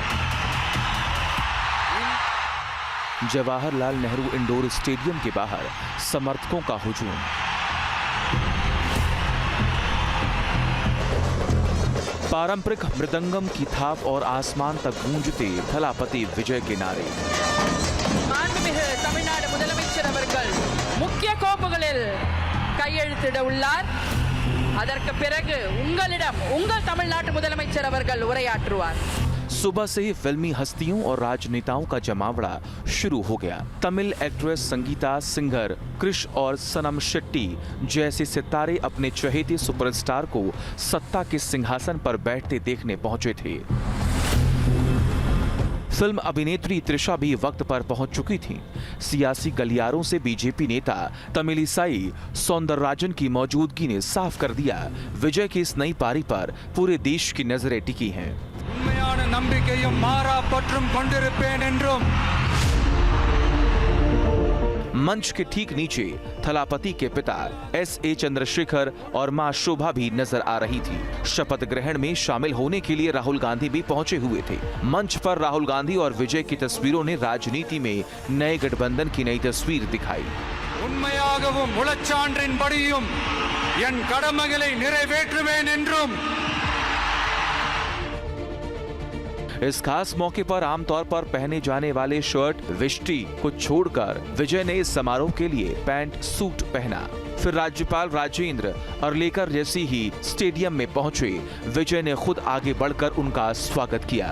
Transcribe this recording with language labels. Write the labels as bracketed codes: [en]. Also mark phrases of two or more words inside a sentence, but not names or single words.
[hi] जवाहरलाल नेहरू इंडोर स्टेडियम के बाहर समर्थकों का हुजूम। पारंपरिक मृदंगम की थाप और आसमान तक गूंजते थलापति विजय के नारे। [ta] மாண்புமிகு தமிழ்நாடு முதலமைச்சர் அவர்கள் முக்கிய கோப்புகளில் கையெழுத்திட உள்ளார். அதற்கு பிறகு உங்களிடம் உங்கள் தமிழ்நாட்டு முதலமைச்சர் அவர்கள் உரையாற்றுவார்। [hi] सुबह से ही फिल्मी हस्तियों और राजनेताओं का जमावड़ा शुरू हो गया। तमिल एक्ट्रेस संगीता, सिंगर क्रिश और सनम शेट्टी जैसे सितारे अपने चहेते सुपरस्टार को सत्ता के सिंहासन पर बैठते देखने पहुंचे थे। फिल्म अभिनेत्री त्रिशा भी वक्त पर पहुंच चुकी थी। सियासी गलियारों से बीजेपी नेता तमिलिसाई सौंदरराजन की मौजूदगी ने साफ कर दिया, विजय की इस नई पारी पर पूरे देश की नजरें टिकी हैं। [ta] உண்மையான நம்பிக்கையும் மாறா பற்றும் கொண்டிருப்பேன் என்றும்। [hi] मंच के ठीक नीचे थलापति के पिता S.A. चंद्रशेखर और मां शोभा भी नजर आ रही थी। शपथ ग्रहण में शामिल होने के लिए राहुल गांधी भी पहुंचे हुए थे। मंच पर राहुल गांधी और विजय की तस्वीरों ने राजनीति में नए गठबंधन की नई तस्वीर दिखाई। [ta] உண்மையாகவும் முழச்சான்றின்படியும் என் கடமைகளை நிறைவேற்றுவேன் என்றும்। [hi] इस खास मौके पर आमतौर पर पहने जाने वाले शर्ट वेष्टी को छोड़कर विजय ने इस समारोह के लिए पैंट सूट पहना। फिर राज्यपाल राजेंद्र अर्लेकर जैसी ही स्टेडियम में पहुंचे। विजय ने खुद आगे बढ़कर उनका स्वागत किया।